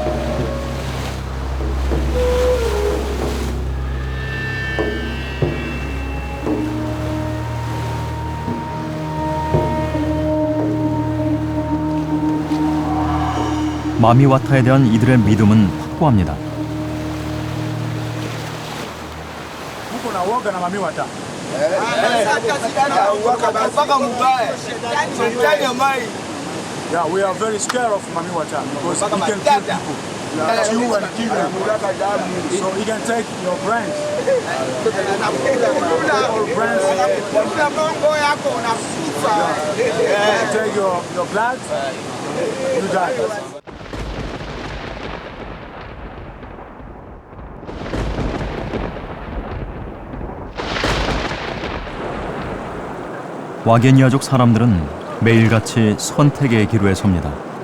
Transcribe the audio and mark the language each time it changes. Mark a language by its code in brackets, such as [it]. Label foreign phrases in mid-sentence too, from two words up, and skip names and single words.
[ko] 마미와타에 대한 이들의 믿음은 확고합니다. [sw] Uoga na mamiwata. [en] Yeah, we are very scared of mamiwata because he can kill people. Yeah, chew and kill them. So he can take your brains. All brains. Yeah, take your blood. You die. [ko] 와게니아족 사람들은 매일같이 선택의 기로에 섭니다.